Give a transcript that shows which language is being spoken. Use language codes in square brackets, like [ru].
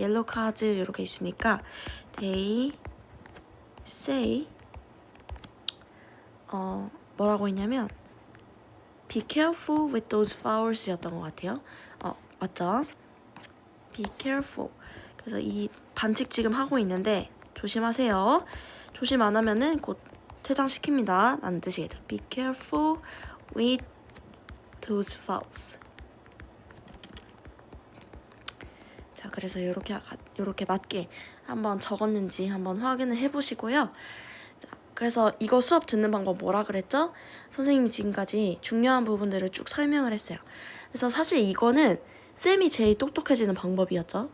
[ko] 옐로우 카드 이렇게 있으니까 [en] they say [ko] 뭐라고 했냐면 [en] be careful with those flowers [ko] 였던 것 같아요. 맞죠? [en] be careful. [ko] 그래서 이 반칙 지금 하고 있는데 조심하세요. 조심 안 하면은 곧 퇴장시킵니다. 라는 뜻이겠죠. [en] be careful with those flowers. [ko] 자, 그래서 요렇게 맞게 한번 적었는지 한번 확인을 해보시고요. 자, 그래서 이거 수업 듣는 방법 뭐라 그랬죠? 선생님이 지금까지 중요한 부분들을 쭉 설명을 했어요. 그래서 사실 이거는 쌤이 제일 똑똑해지는 방법이었죠.